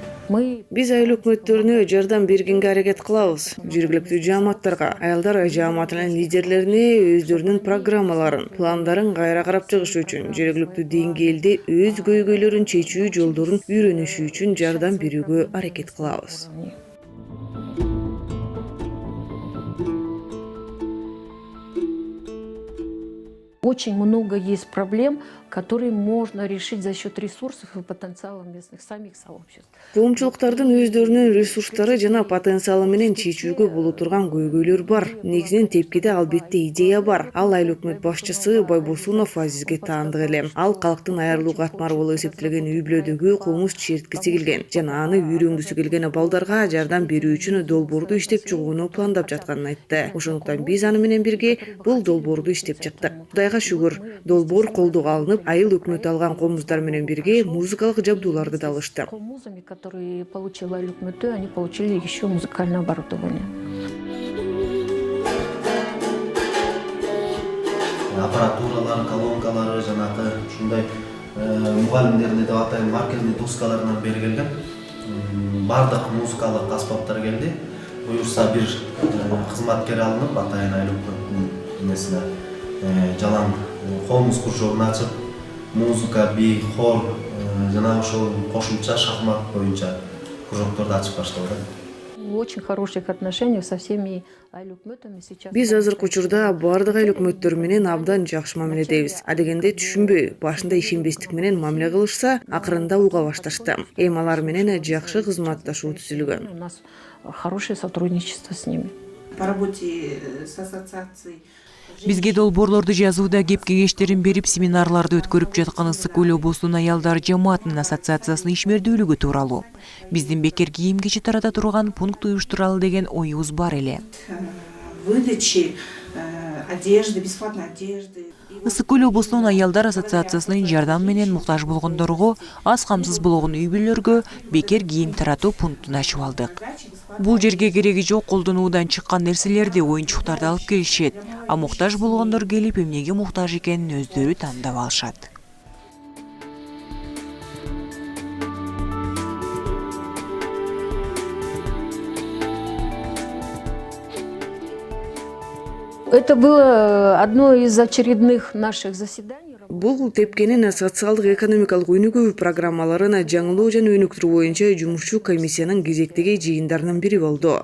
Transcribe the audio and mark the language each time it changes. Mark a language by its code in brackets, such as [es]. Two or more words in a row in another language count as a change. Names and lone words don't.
[ky] Биз айыл өкмөттөрүнө жардам бергенге аракет кылабыз. Жергиликтүү жааматтарга, аялдар жааматынын лидерлерине өздөрүнүн программаларын, пландарын кайра карап чыгыш үчүн, жергиликтүү деңгээлде өз көйгөйлөрүн чечүү жолдорун үйрөнүшү үчүн жардам берүүгө аракет кылабыз. [ru] Очень много есть проблем, которые можно решить за счет ресурсов и потенциала местных самих сообществ. [ky] Коомчулуктардын өздөрүнүн ресурстары жана потенциалы менен чечүүгө боло турган көйгөйлөр бар. Негизинен тепкиде албетте идея бар. Ал айыл өкмөт башчысы Байбосунов Азизге таандык эле. Ал калктын айрылуу катмары болуп эсептелген үй-бүлөдөгү комуз черткиси келген жана аны үйрөнгүсү келген балдарга жардам берүү үчүн долбоорду иштеп чыгууну пландап жатканын айтты. Ошондуктан биз аны менен бирге бул долбоорду иштеп чыктык. Кудайга шүгүр, долбоор колдоого алынып, айыл өкмөтү алган комуздар менен бирге музыкалык жабдууларды да алышты. [ru] Комузами, которые получила [ky] айыл өкмөтү, [ru] они получили еще музыкальное оборудование. [ky] Аппаратуралар, колонкалары, жанагы ушундай мугалимдерди деп атайын маркерный доскаларынан бери келген. Бардык музыкалык аспаптар келди. Буюрса бир кызматкер алынып, атайын айыл өкмөтүнүн эмесине жалаң комуз кружогун ачып, музыка, би, хор жана ошол кошумча шахмат боюнча кружокторду ачып башталды. [ru] В очень хороших отношениях со всеми [ky] айыл өкмөтами [ru] сейчас. [ky] Биз азыркы учурда бардык айыл өкмөттөр менен абдан жакшы мамиледебиз. Адегенде түшүнбөй, башында ишенбестик менен мамиле кылышса, акырында уга башташты. Эми алар менен жакшы кызматташуу түзүлгөн. [ru] У нас хорошее сотрудничество с ними. По работе с ассоциацией [ky] Бизге долбоорлорду жазууда кеп кеңештерин берип, семинарларды өткөрүп жаткан Ысык-Көл облусунун аялдар жамаатынын ассоциациясынын ишмердүүлүгү тууралуу. Биздин бекер кийим-кечи тарата турган пункт уюштуралы деген оюбуз бар эле. [ru] выдачи одежды, бесплатной одежды. [ky] Ысык-Көл облусунун аялдар ассоциациясынын жардам менен муктаж болгондорго, аз камсыз болгон үй-бүлөлөргө бекер кийим таратуу пунктун ачып алдык. Бул жерге кереги жок колдонуудан чыккан нерселерди, оюнчуктарды алып келишет, а муктаж болгондор келип эмнеге муктаж экенин өздөрү тандап алышат. [ru] Это было одно из очередных наших заседаний. [ky] Бул тепкенин социалдык экономикалык өнүгүү программаларын жаңылоо жана өнүктүрүү боюнча жумушчу комиссиянын кезектеги жыйындарынын бири болду.